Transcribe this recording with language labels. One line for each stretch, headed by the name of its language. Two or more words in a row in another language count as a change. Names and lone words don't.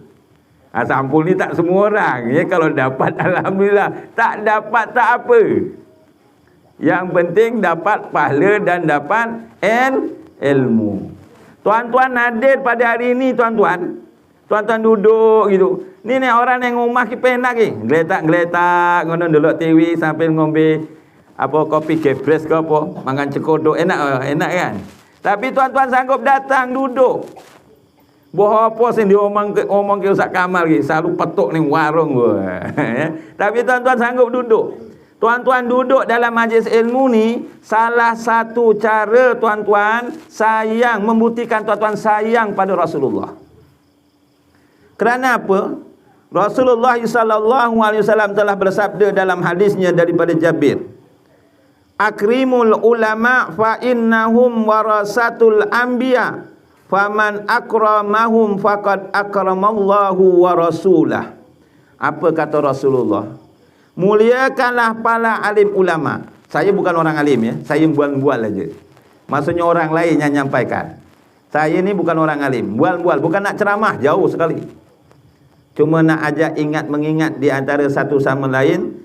Malay: Sampul ni tak semua orang ya. Kalau dapat alhamdulillah, tak dapat tak apa. Yang penting dapat pahala dan dapat ilmu. Tuan-tuan hadir pada hari ini tuan-tuan. Tuan-tuan duduk gitu. Ni orang yang rumah kita penak ni.
Javanese: Geletak-geletak ngono delok TV sambil ngombe kopi gebres ke apa,
Malay: makan cekodok, enak kan. Tapi tuan-tuan sanggup datang duduk.
Javanese: Boh apa sing diomong ke Ustaz Kamal ki, selalu petuk ning warung
Malay: Tapi tuan-tuan sanggup duduk. Tuan-tuan duduk dalam majlis ilmu ni, salah satu cara tuan-tuan sayang, membuktikan tuan-tuan sayang pada Rasulullah. Kerana apa? Rasulullah SAW telah bersabda dalam hadisnya daripada Jabir,
Arabic: أكرموا العلماء فإنهم ورثة الأنبياء فمن أكرمهم فقد أكرم الله ورسوله.
Malay: Apa kata Rasulullah? Muliakanlah para alim ulama. Saya bukan orang alim ya, saya bual-bual aja. Maksudnya orang lain yang nyampaikan. Saya ni bukan orang alim, bual-bual, bukan nak ceramah, jauh sekali. Cuma nak ajak mengingat di antara satu sama lain.